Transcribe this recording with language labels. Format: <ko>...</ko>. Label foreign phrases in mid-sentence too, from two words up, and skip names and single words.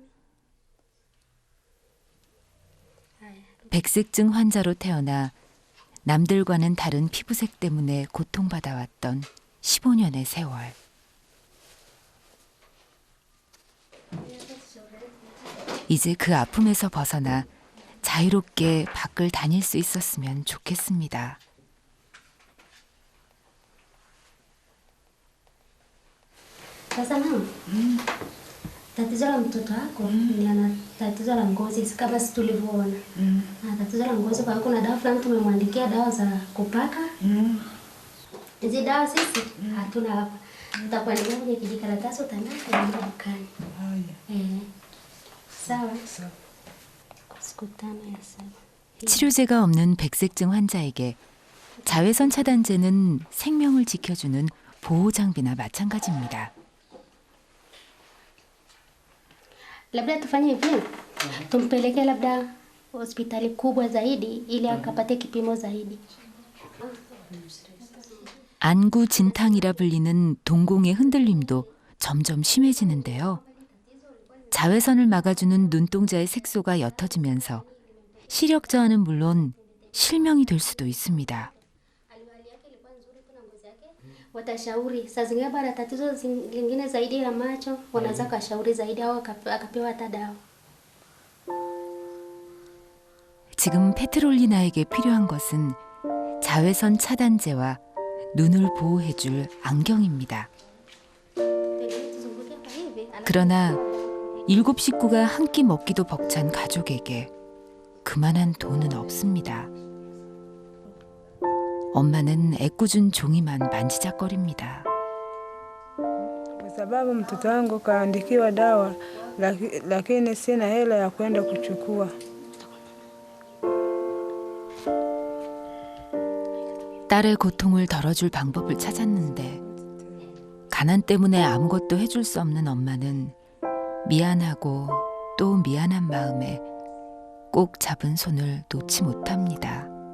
<ko>백색증 환자로 태어나 남들과는 다른 피부색 때문에 고통받아왔던 15년의 세월. 이제 그 아픔에서 벗어나 자유롭게 밖을 다닐 수 있었으면 좋겠습니다.</ko> <sw>Sasa mama, tatizo la mtoto wako ni ana tatizo la ngozi kama sisi tulivyoona. Na tatizo la ngozi kwa kuna dawa fulani tumemwandikia dawa za kupaka. Hizi dawa sisi hatuna hapa. Tutakuandikia kwenye kijikaratasi utaenda kwa dukani. Sawa. Siku 5 ya saba.</sw> <ko>치료제가 없는 백색증 환자에게 자외선 차단제는 생명을 지켜주는 보호장비나 마찬가지입니다.</ko> <sw>Labda tufanye hivi. Tumpeleke labda hospitali kubwa zaidi ili akapate kipimo zaidi.</sw> <ko>안구 진탕이라 불리는 동공의 흔들림도 점점 심해지는데요. 자외선을 막아주는 눈동자의 색소가 옅어지면서 시력 저하는 물론 실명이 될 수도 있습니다.</ko> <sw>Watashauri saa zingine bana tatizo lingine zaidi la macho wanaweza kashauri zaidi au akapewa hata dawa.</sw> <ko>지금 페트롤리나에게 필요한 것은 자외선 차단제와 눈을 보호해줄 안경입니다. 그러나 7 식구가 한 끼 먹기도 벅찬 가족에게 그만한 돈은 없습니다. 엄마는 애꿎은 종이만 만지작거립니다.</ko> <sw>Kwa sababu mtoto wangu kaandikiwa dawa lakini sina hela ya kwenda kuchukua.</sw> <ko>딸의 고통을 덜어줄 방법을 찾았는데 가난 때문에 아무것도 해줄 수 없는 엄마는 미안하고 또 미안한 마음에 꼭 잡은 손을 놓지 못합니다.</ko>